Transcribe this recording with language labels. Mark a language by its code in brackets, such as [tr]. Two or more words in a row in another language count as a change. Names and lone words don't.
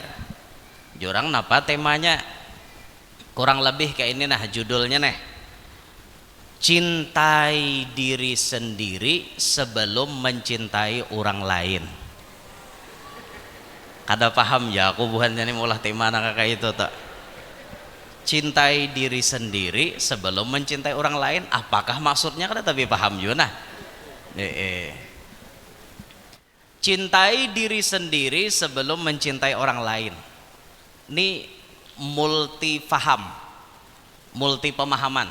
[bjn] Jurang napa temanya? [id] Kurang lebih kayak ini nah judulnya nih. Cintai diri sendiri sebelum mencintai orang lain. [bjn] Kada paham ya aku buhannya nih maulah tema nak kayak itu tak. [id] Cintai diri sendiri sebelum mencintai orang lain, apakah maksudnya kada tapi paham juga nah. Cintai diri sendiri sebelum mencintai orang lain. Ini multi faham, multi pemahaman.